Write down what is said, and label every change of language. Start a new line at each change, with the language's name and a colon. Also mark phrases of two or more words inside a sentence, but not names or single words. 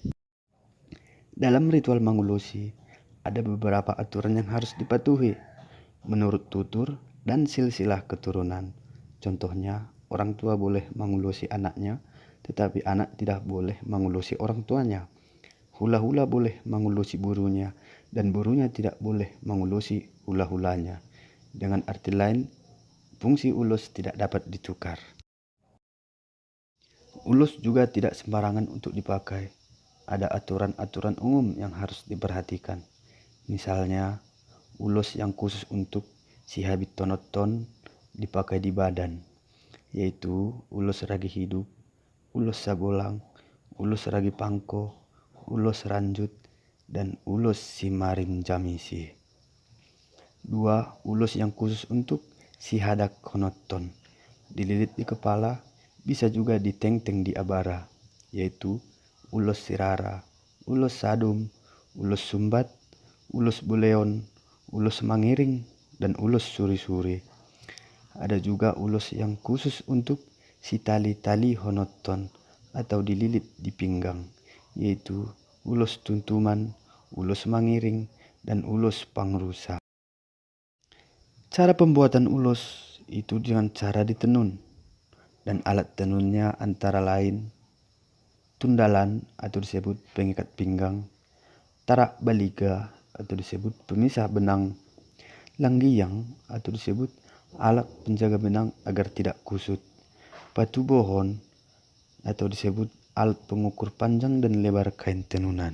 Indonesian: Dalam ritual mangulosi, ada beberapa aturan yang harus dipatuhi menurut tutur dan silsilah keturunan. Contohnya, orang tua boleh mangulosi anaknya, tetapi anak tidak boleh mangulosi orang tuanya. Hula-hula boleh mangulosi burunya, dan burunya tidak boleh mangulosi hula-hulanya. Dengan arti lain, fungsi ulos tidak dapat ditukar. Ulos juga tidak sembarangan untuk dipakai. Ada aturan-aturan umum yang harus diperhatikan. Misalnya, ulos yang khusus untuk
Batak Toba: si habit tonoton
Indonesian: dipakai di badan, yaitu ulos ragi hidup, ulos sagolang, ulos ragi pangko, ulos ranjut, dan ulos simarim jamisi. 2. Ulos yang khusus untuk
Batak Toba: si hadak konoton,
Indonesian: dililit di kepala, bisa juga diteng-teng di abara, yaitu ulos sirara, ulos sadum, ulos sumbat, ulos buleon, ulos mangiring, dan ulos suri-suri. Ada juga ulos yang khusus untuk
Batak Toba: si tali-tali honoton
Indonesian: atau dililit di pinggang, yaitu ulos tuntuman, ulos mangiring, dan ulos pangrusa. Cara pembuatan ulos itu dengan cara ditenun, dan alat tenunnya antara lain tundalan atau disebut pengikat pinggang, tarak baliga atau disebut pemisah benang, langgiyang atau disebut alat penjaga benang agar tidak kusut, batu bohon atau disebut alat pengukur panjang dan lebar kain tenunan.